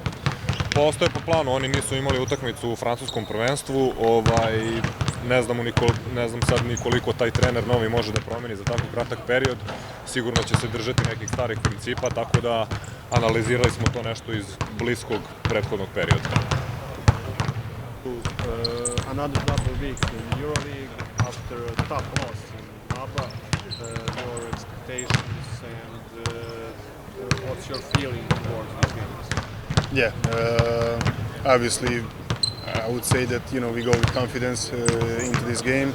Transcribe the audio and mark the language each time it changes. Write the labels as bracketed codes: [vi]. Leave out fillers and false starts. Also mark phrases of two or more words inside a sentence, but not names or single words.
[sr] Pa ostaje po planu, oni nisu imali utakmicu u francuskom prvenstvu, ne znam sad ni koliko taj trener novi može da promeni za tako kratak period, sigurno će se držati nekih starih principa, tako da analizirali smo to nešto iz bliskog prethodnog perioda. [en] Another double week in EuroLeague after a tough loss in ABA. Your expectations and what's your feeling towards these games? Yeah, obviously I would say that we go with confidence into this game.